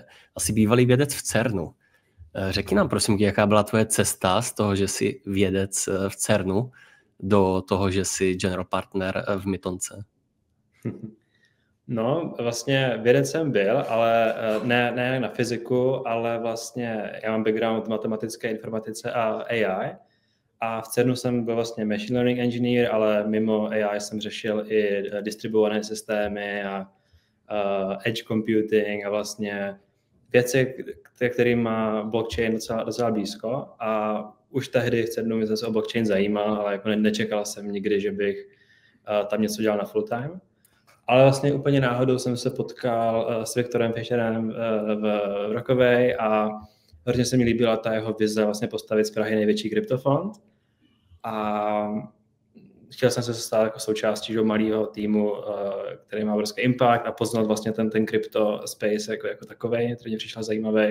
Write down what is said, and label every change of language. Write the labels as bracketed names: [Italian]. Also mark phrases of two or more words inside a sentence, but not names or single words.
[Czech] Asi bývalý vědec v CERNu. Řekni nám prosím, jaká byla tvoje cesta z toho, že jsi vědec v CERNu, do toho, že jsi [English] general partner [Czech] v Mytonce? No, vlastně vědec jsem byl, ale ne na fyziku, ale vlastně já mám background v matematické informatice a AI. A v CERNu jsem byl vlastně [English] machine learning engineer, [Czech] ale mimo AI jsem řešil i distribuované systémy a [English] edge computing [Czech] a vlastně věci, kterým má blockchain docela blízko. A už tehdy v CERNu mě se o blockchain zajímal, ale jako nečekal jsem nikdy, že bych tam něco dělal na [English] full time. [Czech] Ale vlastně úplně náhodou jsem se potkal s Viktorem Fischerem v Rockaway a hrozně se mi líbila ta jeho vize vlastně postavit z Prahy největší kryptofond. A chtěl jsem se stát jako součástí malého týmu, který má obrovský impact a poznat vlastně ten [English] crypto space [Czech] jako takovej, který mě přišel zajímavý.